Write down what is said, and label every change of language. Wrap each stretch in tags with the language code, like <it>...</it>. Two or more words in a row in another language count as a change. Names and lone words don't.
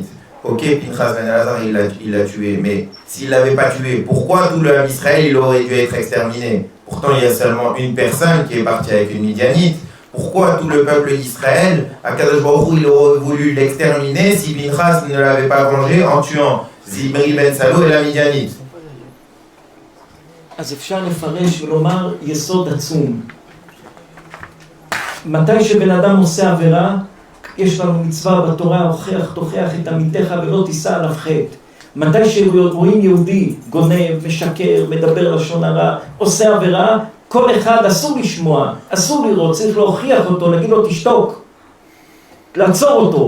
<fr>Ok, Pinchas ben Elazar, il l'a tué, mais s'il ne l'avait pas tué, pourquoi tout le peuple d'Israël il aurait dû être exterminé? Pourtant, il y a seulement une personne qui est partie avec une Midianite. Pourquoi tout le peuple d'Israël,</fr> <he>הקדוש ברוך הוא,</he> <fr>il aurait voulu l'exterminer si Pinchas ne l'avait pas vengé en tuant Zimri ben Salou et la Midianite?</fr> <he>אז אפשר לפרש ולומר יסוד עצום. מתי שבן אדם עושה עבירה, יש לנו מצווה בתורה, הוכח תוכיח את עמיתך ולא תישא עליו חטא. מתי שרואים יהודי גונב, משקר, מדבר לשון הרע, עושה עבירה, כל אחד אסור לשמוע, אסור לראות, צריך להוכיח אותו, להגיד לו תשתוק, לעצור אותו.</he>